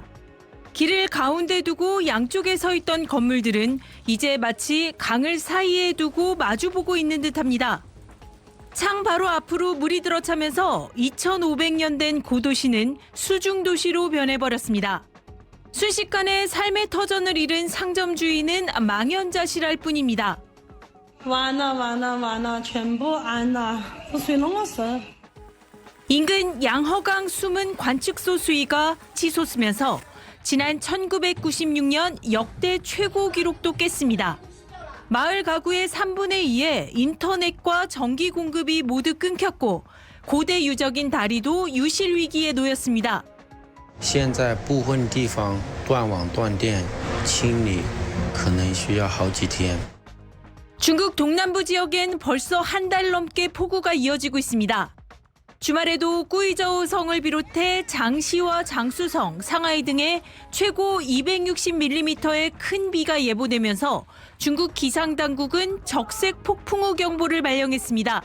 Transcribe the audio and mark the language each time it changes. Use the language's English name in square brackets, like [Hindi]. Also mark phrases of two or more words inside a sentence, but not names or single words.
[Korean] 길을 가운데 두고 양쪽에 서 있던 건물들은 이제 마치 강을 사이에 두고 마주보고 있는 듯합니다. 창 바로 앞으로 물이 들어차면서 2500년 된 고도시는 수중도시로 변해버렸습니다. 순식간에 삶의 터전을 잃은 상점 주인은 망연자실할 뿐입니다. [Chinese] 完了全部安了这水那么深 [Korean] 인근 양허강 숨은 관측소 수위가 치솟으면서 지난 1996년 역대 최고 기록도 깼습니다. 마을 가구의 3분의 2에 인터넷과 전기 공급이 모두 끊겼고 고대 유적인 다리도 유실 위기에 놓였습니다. [Chinese] 现在部分地方断网断电清理可能需要好几天 [Korean] 중국 동남부 지역엔 벌써 한 달 넘게 폭우가 이어지고 있습니다. 주말에도 꾸이저우성을 비롯해 장시와 장수성, 상하이 등에 최고 260mm의 큰 비가 예보되면서 중국 기상당국은 적색 폭풍우 경보를 발령했습니다.